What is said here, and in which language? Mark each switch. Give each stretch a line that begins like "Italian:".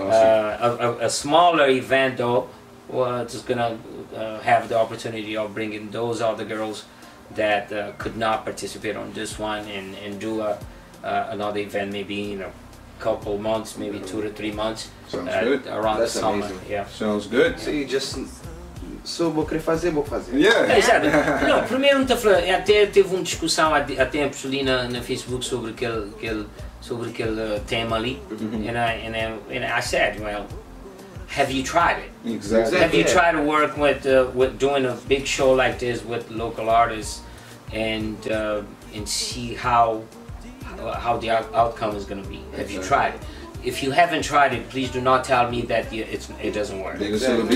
English: A smaller event though, we're just gonna have the opportunity of bringing those other girls that could not participate on this one and do another event, maybe in a couple months, maybe 2 to 3 months. Sounds good. Around the summer. Amazing. Yeah. Sounds good. So you just
Portuguese: vou querer fazer, vou fazer.
English: Yeah.
Portuguese: Exato. Não, primeiro não tá falando, até teve uma discussão há tempos ali na Facebook sobre aquele tema ali,
English: and I said, well, have you tried it? Exactly. Have you tried to work with doing a big show like this with local artists and see how the outcome is going to be? Have you tried it? If you haven't tried it, please do not tell me that it doesn't work. Exactly.